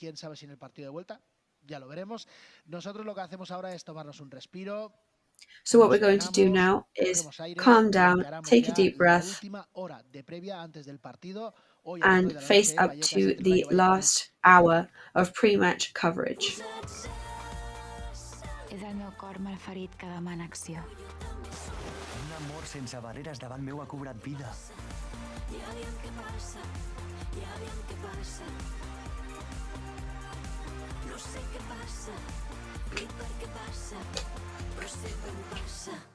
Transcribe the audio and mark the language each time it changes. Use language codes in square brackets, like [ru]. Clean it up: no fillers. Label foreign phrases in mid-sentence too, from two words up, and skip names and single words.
[en] So what we're going to do now is calm down, take a deep breath, and face up to the last hour of pre-match coverage. [ca] És el meu cor malferit que demana acció. Un amor sense barreres davant meu ha cobrat vida. Ja aviam què passa, ja aviam què passa. No sé què passa, ni per què passa, però sé que em passa.